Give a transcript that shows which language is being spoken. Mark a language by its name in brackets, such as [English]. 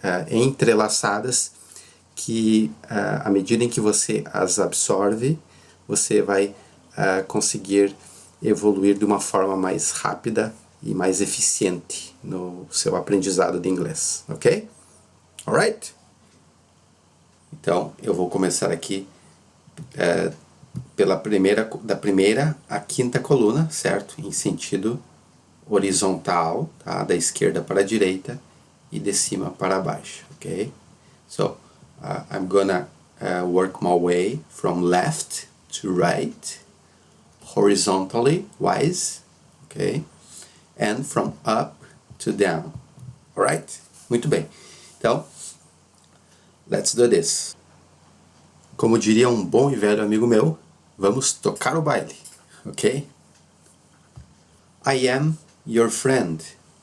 [Portuguese] Entrelaçadas, que à medida em que você as absorve, você vai conseguir evoluir de uma forma mais rápida e mais eficiente no seu aprendizado de inglês, ok? Alright? Então, eu vou começar aqui da primeira à quinta coluna, certo? Em sentido horizontal, tá? Da esquerda para a direita e de cima para baixo, ok? [English] So, I'm gonna work my way from left to right, horizontally wise, ok? And from up to down, alright? [Portuguese] Muito bem. Então, [English] let's do this. [Portuguese] Como diria um bom e velho amigo meu, vamos tocar o baile, ok? [English] I am your friend.